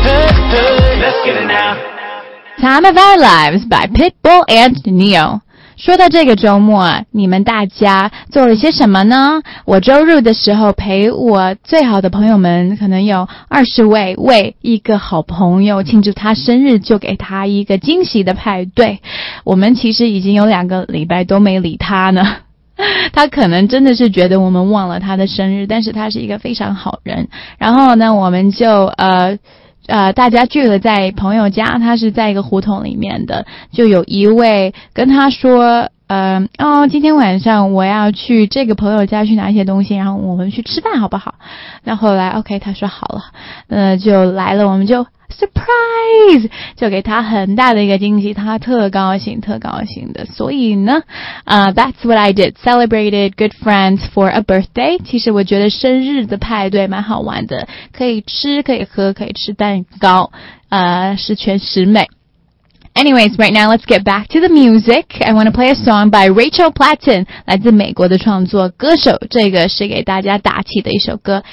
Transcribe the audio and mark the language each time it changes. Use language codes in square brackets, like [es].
[en] Time of Our Lives by Pitbull and Neo. [zh] 说到这个周末，你们大家做了些什么呢？我周日的时候陪我最好的朋友们，可能有20位，为一个好朋友庆祝他生日，就给他一个惊喜的派对。我们其实已经有2个礼拜都没理他呢。他可能真的是觉得我们忘了他的生日，但是他是一个非常好人。然后呢，我们就大家聚了在朋友家，他是在一个胡同里面的，就有一位跟他说，今天晚上我要去这个朋友家去拿一些东西，然后我们去吃饭好不好？那后来 OK， 他说好了，就来了，我们就 [en] surprise， [zh] 就给他很大的一个惊喜，他特高兴，特高兴的。所以呢， [en] That's what I did， celebrated good friends for a birthday。 [zh] 其实我觉得生日的派对蛮好玩的，可以吃，可以喝，可以吃蛋糕，十全十美。 [en] Anyways, right now, let's get back to the music. I want to play a song by Rachel Platten, [zh] 来自美国的创作歌手。这个是给大家打气的一首歌。